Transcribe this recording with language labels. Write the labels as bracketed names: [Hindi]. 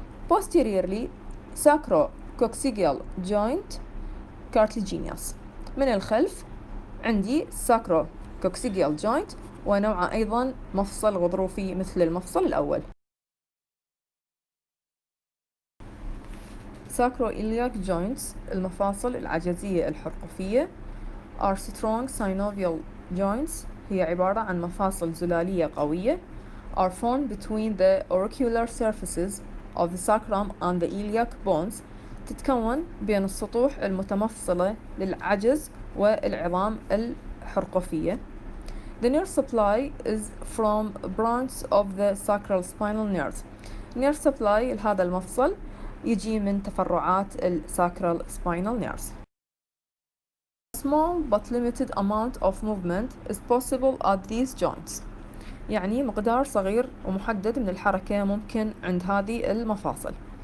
[English] Posteriorly sacrococcygeal joint cartilaginous. [Arabic] من الخلف عندي sacrococcygeal joint ونوعه أيضا مفصل غضروفي مثل المفصل الأول. [English] Sacroiliac joints [Arabic] المفاصل العجزية الحرقفية [English] are strong synovial joints. [Arabic] هي عبارة عن مفاصل زلالية قوية [English] are formed between the auricular surfaces of the sacrum and the iliac bones. [Arabic] تتكون بين السطوح المتمفصلة للعجز والعظام الحرقفية. [English] The nerve supply is from branch of the sacral spinal nerve. [Arabic] nerve supply لهذا المفصل يجي من تفرعات sacral spinal nerves. [English] Small but limited amount of movement is possible at these joints. [Arabic] يعني مقدار صغير ومحدد من الحركة ممكن عند هذه المفاصل.